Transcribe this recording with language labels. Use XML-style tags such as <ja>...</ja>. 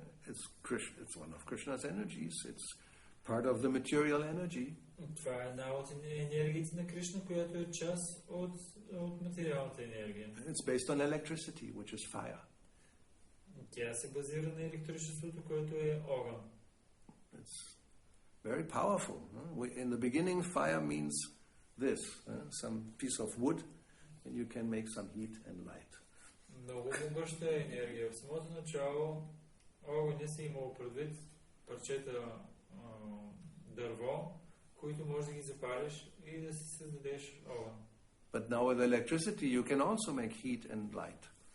<en>It's one of Krishna's energies. It's part of the material energy.</en> <bg>Това е една от енергиите на Кришна, която е част от материалната енергия.</bg> <en>It's based on electricity, which is fire.</en> <bg>Тя се базира на електричеството, което е огън.</bg> <en>It's very powerful. In the beginning, fire means this, some piece of wood, and you can make some heat and light.</en> <bg>Много могъща енергия. В самото начало огъня се имало предвид парчета дърво, които може да ги запалиш и да си създадеш огън.</bg> <en>But now with electricity, you can also make heat and light.</en>